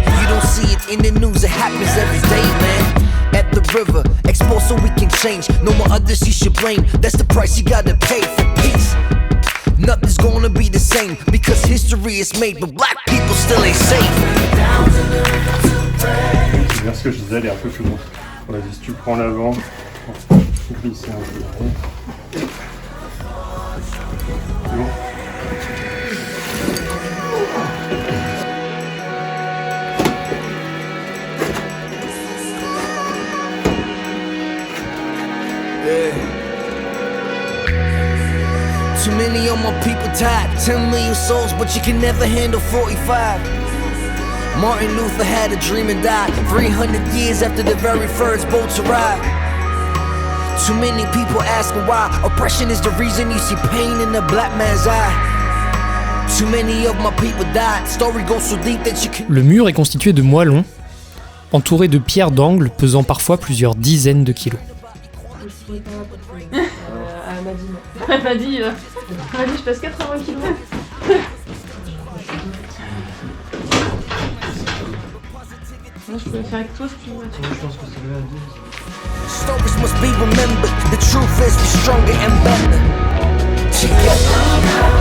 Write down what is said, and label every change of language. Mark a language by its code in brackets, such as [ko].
[en] You don't see it in the news, it happens every day, man. At the river, exposed so we can change. No more others you should blame. That's the price you gotta pay for peace. Nothing's gonna be the same because history is made, but black people still ain't safe. [fr] C'est bien ce que je disais, elle est un peu plus loin. Vas-y, si tu prends l'avant. Glisser un peu derrière. C'est bon. [en] Too many of my people died, 10 million souls, but you can never handle 45. Martin Luther had a dream and died 300 years after the very first boats arrived. Too many people asking why oppression is the reason you see pain in the black man's eye. Too many of my people died. Story goes so deep that you can... [fr] Le mur est constitué de moellons, entouré de pierres d'angle pesant parfois plusieurs dizaines de kilos. Elle m'a dit, je pèse 80 kilos. Moi, je peux faire avec toi si tu veux. Je pense que c'est le [en] Stories must be remembered. The truth is we're stronger and better together.